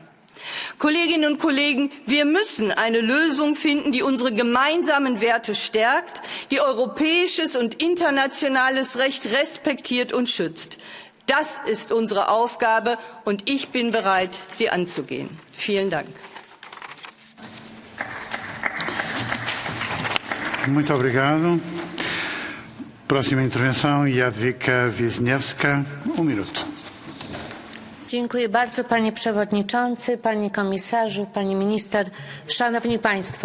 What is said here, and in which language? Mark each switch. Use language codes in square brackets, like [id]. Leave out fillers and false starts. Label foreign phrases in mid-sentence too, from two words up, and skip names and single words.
[de] Kolleginnen und Kollegen, wir müssen eine Lösung finden, die unsere gemeinsamen Werte stärkt, die europäisches und internationales Recht respektiert und schützt. Das ist unsere Aufgabe, und ich bin bereit, sie anzugehen. Vielen Dank. [pt] Muito obrigado. Próxima intervenção, Jadwiga Wiśniewska. Minuto. [pl] Dziękuję bardzo, panie przewodniczący, panie komisarzu, pani minister, szanowni państwo.